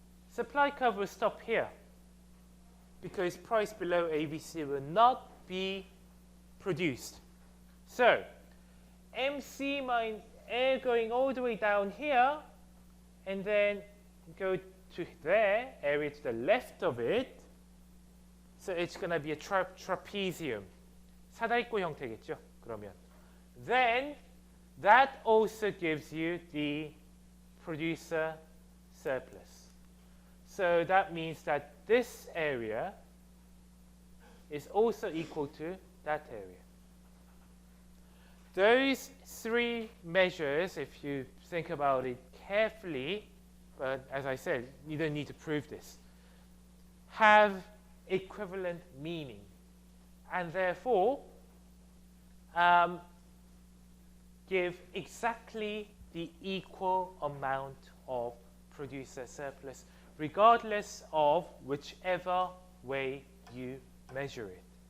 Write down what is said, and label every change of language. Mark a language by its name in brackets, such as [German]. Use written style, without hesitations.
[English] Supply curve will stop here because price below ABC will not be produced. So MC minus air going all the way down here and then go to there, area to the left of it. So it's going to be a trapezium. [Korean] 사다리꼴 형태겠죠, 그러면. [English] Then that also gives you the producer surplus. So that means that this area is also equal to that area. Those three measures, if you think about it carefully, but as I said, you don't need to prove this, have equivalent meaning, and therefore give exactly the equal amount of producer surplus, regardless of whichever way you measure it.